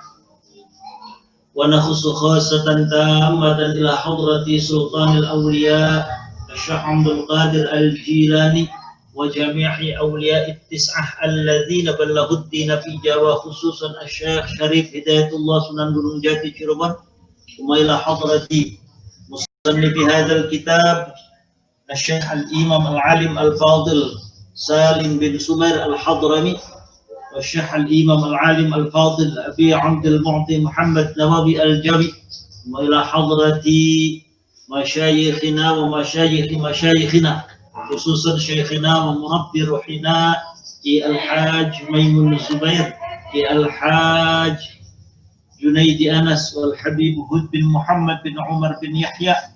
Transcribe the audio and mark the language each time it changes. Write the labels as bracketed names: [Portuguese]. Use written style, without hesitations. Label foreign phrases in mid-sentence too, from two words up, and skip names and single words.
[Arabic] ونخص خاصة تامة إلى حضرة سلطان الأولياء الشيخ عبد القادر الجيلاني وجميع أولياء التسعة الذين بلغوا الدين في جاوة خصوصا الشيخ شريف هداية الله سنن gunung jati Cirebon ثم إلى حضرة مصنف هذا الكتاب الشيخ الإمام العالم الفاضل سالم بن سمير الحضرمي والشيخ الإمام العالم الفاضل أبي عبد المعطي محمد نووي الجوي ثم إلى حضرة مشايخنا ومشايخ مشايخنا خصوصا شيخنا ومربي روحنا الحاج ميمون الزبير الحاج جنيد أنس والحبيب هود بن محمد بن عمر بن يحيى